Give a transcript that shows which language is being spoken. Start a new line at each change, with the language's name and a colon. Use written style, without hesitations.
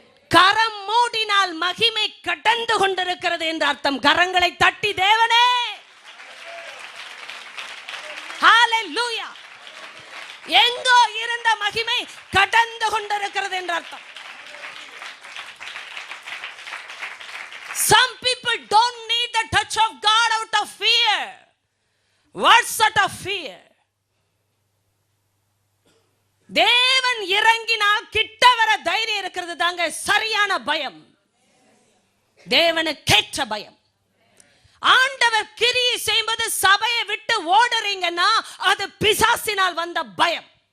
Tamil: கரம் மூடினால் மகிமை கடந்து கொண்டிருக்கிறது என்று அர்த்தம். கரங்களை தட்டி தேவனே ஹalleluya, எங்கோ இருந்த மகிமை கடந்து கொண்டிருக்கிறது என்று அர்த்தம்.
English: Some people don't need the touch of God out of fear. What sort of fear?
Tamil: தேவன் இறங்கினால் கிட்ட வர தைரியம் இருக்கிறது தாங்க சரியான பயம். தேவனுக்கேற்ற பயம். ஆண்டவர் கிரியை செய்வது சபையை விட்டு ஓடுறீங்கன்னா அது பிசாசினால் வந்த பயம்.